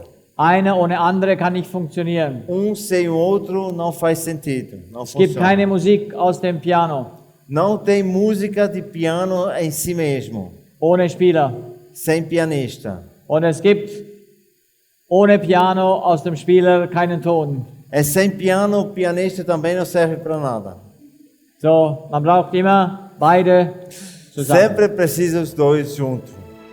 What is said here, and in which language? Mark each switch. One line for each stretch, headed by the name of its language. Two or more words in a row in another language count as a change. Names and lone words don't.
German: Eine ohne andere kann nicht funktionieren.
Portuguese: Sem o outro não faz sentido, não
German: Es gibt
Portuguese: funciona.
German: keine Musik aus dem Piano
Portuguese: Não tem música de piano em si mesmo,
German: ohne Spieler.
Portuguese: sem pianista.
German: Und es gibt ohne Piano aus dem Spieler keinen Ton.
Portuguese: Sem piano, o pianista também não serve para nada.
German: So, man braucht immer beide zusammen.
Portuguese: Sempre precisa os dois juntos.